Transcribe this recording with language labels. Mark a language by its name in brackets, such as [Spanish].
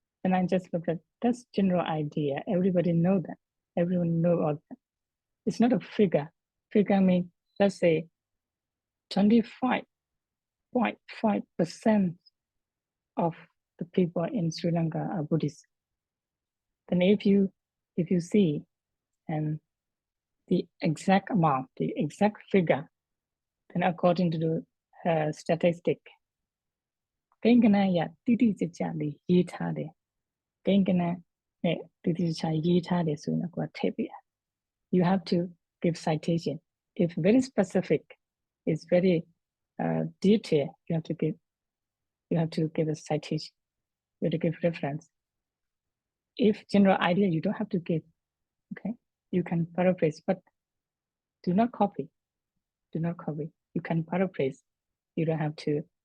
[English] And I just look at, that's general idea. Everybody know that. Everyone know all that. It's not a figure. Figure means, let's say 25.5% of the people in Sri Lanka are Buddhist. Then if you see and the exact amount, the exact figure, then according to the statistic, [Burmese] ကိန်းဂဏန်းအရတိတိကျကျလေးရေးထားတယ်ကိန်းဂဏန်းနဲ့တိတိကျကျရေးထားတယ်ဆိုရင်ကိုယ်ထည့်ပေးရ [English] You have to give citation. If very specific, it's very detailed, you have to give a citation. You have to give reference. If general idea, you don't have to give. Okay, you can paraphrase, but do not copy. Do not copy. You can paraphrase. You don't have to.